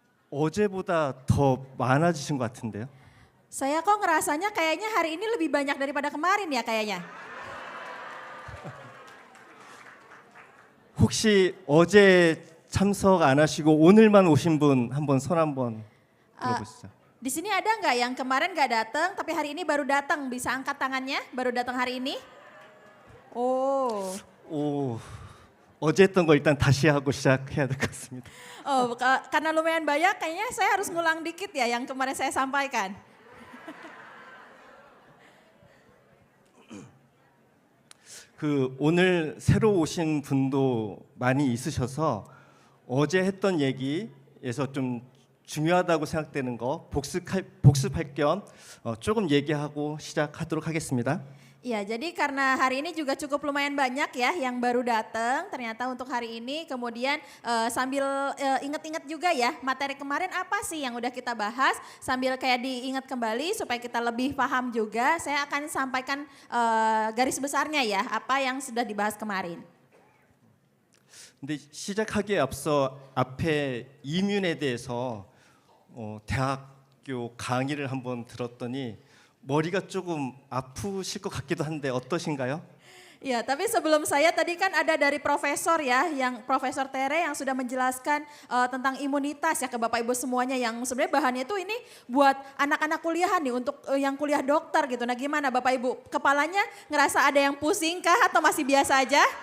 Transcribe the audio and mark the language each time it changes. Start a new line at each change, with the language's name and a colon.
Korean: 어제보다 더 많아지신 것 같은데요?
Indonesian: Saya kok ngerasanya kayaknya hari ini lebih banyak daripada kemarin ya kayaknya.
Korean: 혹시 어제 참석 안 하시고 오늘만 오신 분 한번 손 한번 들어보시죠.
Indonesian: Di sini ada nggak yang kemarin nggak datang tapi hari ini baru datang? Bisa angkat tangannya? Baru datang hari ini? Oh,
Korean: 오, 어제 했던 거 일단 다시 하고 시작해야 될 것 같습니다.
Indonesian: oh karena lumayan banyak kayaknya saya harus ngulang dikit ya yang kemarin saya sampaikan.
Korean: 오늘 새로 오신 분도 많이 있으셔서 어제 했던 얘기에서 좀 중요하다고 생각되는 거 복습할 겸 조금 얘기하고 시작하도록 하겠습니다.
Indonesian: Ya, jadi karena hari ini juga cukup lumayan banyak ya yang baru datang ternyata untuk hari ini. Kemudian sambil ingat-ingat juga ya materi kemarin apa sih yang udah kita bahas. Sambil kayak diingat kembali supaya kita lebih paham juga. Saya akan sampaikan garis besarnya ya apa yang sudah dibahas kemarin.
Korean: 근데 시작하기에 앞서 앞에 이뮨에 대해서 대학교 강의를 한번 들었더니 머리가 조금 아프실 것 같기도 한데 어떠신가요?
Indonesian: Ya, tapi sebelum saya tadi kan ada dari profesor ya, yang Profesor Tere yang sudah menjelaskan tentang imunitas ya ke Bapak Ibu semuanya yang sebenarnya bahannya itu ini buat anak-anak kuliahan nih untuk yang kuliah dokter gitu. Nah gimana Bapak Ibu, kepalanya ngerasa ada yang pusing kah atau masih biasa aja?